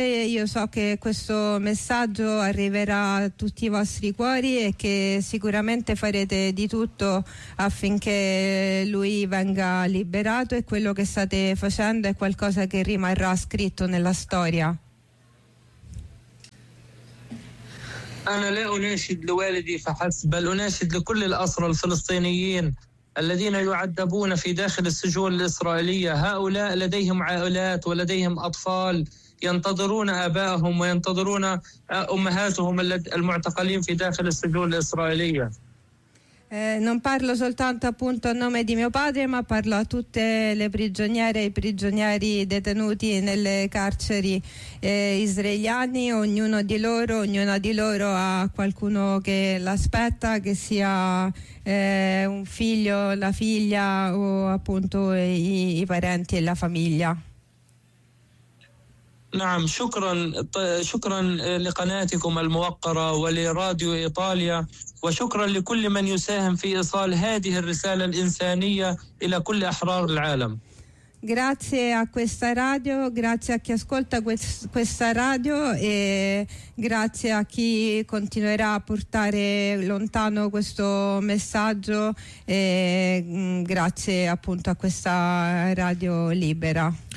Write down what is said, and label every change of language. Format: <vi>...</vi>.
<it>Io so che questo messaggio arriverà a tutti i vostri cuori e che sicuramente farete di tutto affinché lui venga liberato e quello che state facendo è qualcosa che rimarrà scritto nella storia.</it> <ar>أنا لا أناشد لوالدي فحسب بل أناشد لكل الأسرى الفلسطينيين الذين يعذبون في داخل السجون الإسرائيلية هؤلاء لديهم عائلات ولديهم أطفال ينتظرون آبائهم وينتظرون أمهاتهم المعتقلين في داخل السجون الإسرائيلية</ar> <it>Non parlo soltanto appunto a nome di mio padre, ma parlo a tutte le prigioniere e i prigionieri detenuti nelle carceri israeliani. Ognuno di loro, ognuna di loro ha qualcuno che l'aspetta, che sia un figlio, la figlia o appunto i parenti e la famiglia.</it> <ar>نعم شكرا شكرا لقناتكم الموقرة ولراديو إيطاليا وشكرا لكل من يساهم في إيصال هذه الرسالة الإنسانية إلى كل أحرار العالم</ar> <it>Grazie a questa radio, grazie a chi ascolta questa radio e grazie a chi continuerà a portare lontano questo messaggio e grazie appunto a questa radio libera.</it>